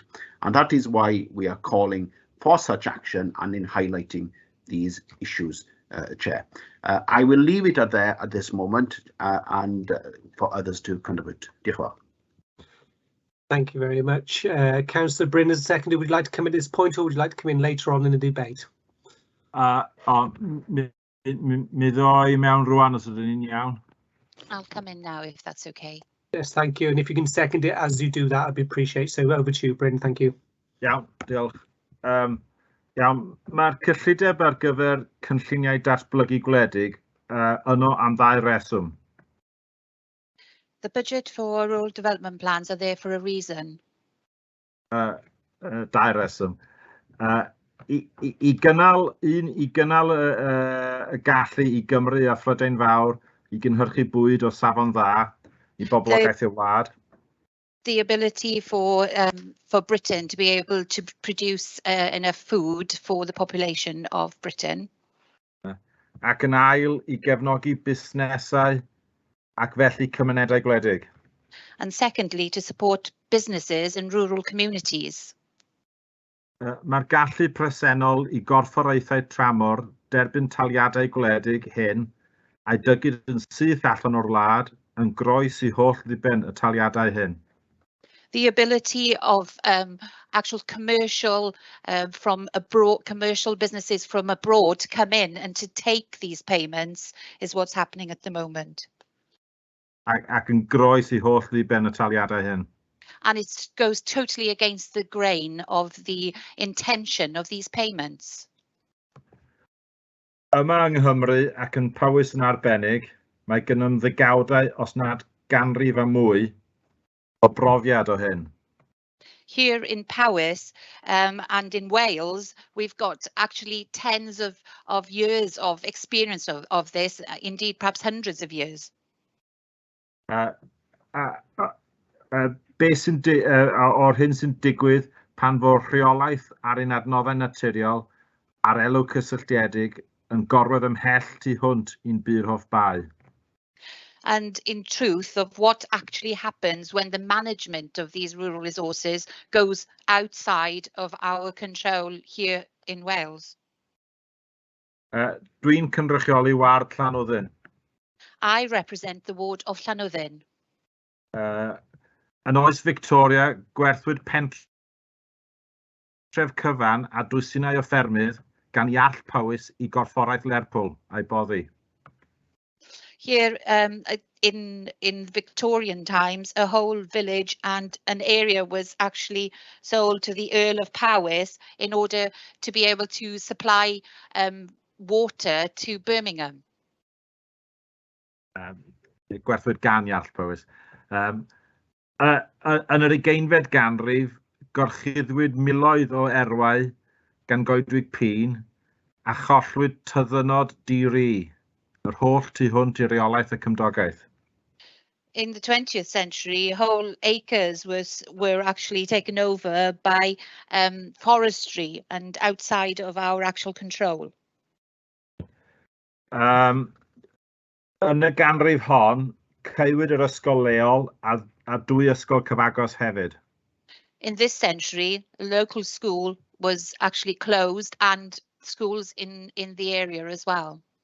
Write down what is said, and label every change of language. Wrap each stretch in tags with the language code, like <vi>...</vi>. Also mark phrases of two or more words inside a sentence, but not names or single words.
<en>And that is why we are calling for such action and in highlighting these issues, Chair. I will leave it at there at this moment and for others to contribute. Thank you very much. Councillor Bryn as a seconder, would you like to come in at this point or would you like to come in later on in the debate?</en> <cy>Mi ddoi mewn rwan os ydyn ni'n iawn.</cy> <en>I'll come in now if that's okay. Yes, thank you. And if you can second it as you do that, I'd be appreciate. So over to you, Bryn. Thank you.</en> <cy>Iawn, diolch. Iawn, mae'r cyllideb ar gyfer cynlluniau datblygu gwledig yno am 2 reswm.</cy> <en>The budget for rural development plans are there for a reason.</en> <cy>2 reswm. I gynnal y gallu i Gymru a Phrydain Fawr i gynhyrchu bwyd o safon dda i boblogaeth y wlad.</cy> <en>The ability for Britain to be able to produce enough food for the population of Britain.</en> <cy>ac yn ail i gefnogi busnesau ac felly cymunedau gwledig.</cy> <en>And secondly, to support businesses in rural communities.</en> <cy>Mae'r gallu presennol i gorfforaethau tramor derbyn taliadau gwledig hyn a'i dygid yn syth allan o'r wlad yn groes i holl ddiben y taliadau hyn.</cy> <en>The ability of actual commercial from abroad, commercial businesses from abroad to come in and to take these payments is what's happening at the moment.</en> <cy>Ac yn groes i holl ddiben y taliadau hyn.</cy> <en>And it goes totally against the grain of the intention of these payments.</en> <cy>Yma yng Nghymru ac yn Powys yn arbennig, mae gennym ddegawdau os nad ganrif a mwy o brofiad o hyn.</cy> <en>Here in Powys and in Wales, we've got actually tens of years of experience of this, indeed perhaps hundreds of years.</en> <cy>Beth sy'n o'r hyn sy'n digwydd pan fo'r rheolaeth ar ein adnoddau naturiol a'r elw cysylltiedig yn gorwedd ymhell tu hwnt i'n byd hoff bai.</cy> <en>And in truth of what actually happens when the management of these rural resources goes outside of our control here in Wales.</en> <cy>Dwi'n cynrychioli ward Llanwddyn.</cy> <en>I represent the ward of Llanwddyn.</en> <cy>Yn oes Victoria, gwerthwyd pentref cyfan a dwsinau o ffermydd gan iall Powys i gorfforaeth Lerpwl a'i boddi.</cy> <en>Here in Victorian times, a whole village and an area was actually sold to the Earl of Powys in order to be able to supply water to Birmingham.</en> <cy>Gwerthwyd gan iall Powys. Yn yr 20fed ganrif, gorchuddwyd miloedd o erwau gan goedwig pîn a chollwyd tyddynod di-ri, yr holl tu hwnt i reolaeth y cymdogaeth.</cy> <en>In the 20th century, whole acres were actually taken over by forestry and outside of our actual control.</en> <cy>Yn y ganrif hon, caewyd yr ysgol leol a dwy ysgol cyfagos hefyd.</cy> <en>In this century, a local school was actually closed and schools in the area as well.</en>